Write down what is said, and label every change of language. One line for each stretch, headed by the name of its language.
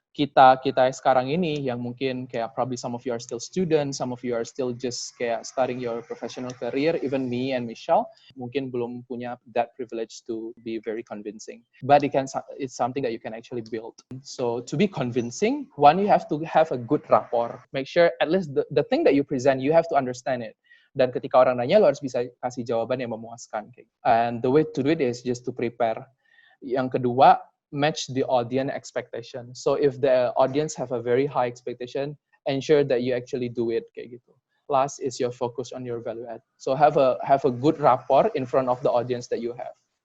Indonesian: kita sekarang ini yang mungkin kayak
English: probably some of you are still students, some of you are still just kayak starting your professional career, even me and Michelle
Indonesian: mungkin belum punya
English: that privilege to be very convincing. But it's something that you can actually build. So to be convincing, one, you have to have a good rapport. Make sure at least the thing that you present, you have to understand it.
Indonesian: Dan ketika orang nanya, lo harus bisa kasih jawaban yang memuaskan.
English: And the way to do it is just to prepare.
Indonesian: Yang kedua,
English: match the audience expectation. So if the audience have a very high expectation, ensure that you actually do it
Indonesian: kayak gitu.
English: Last is your focus on your value add. So have a good rapport in front of the audience that you have.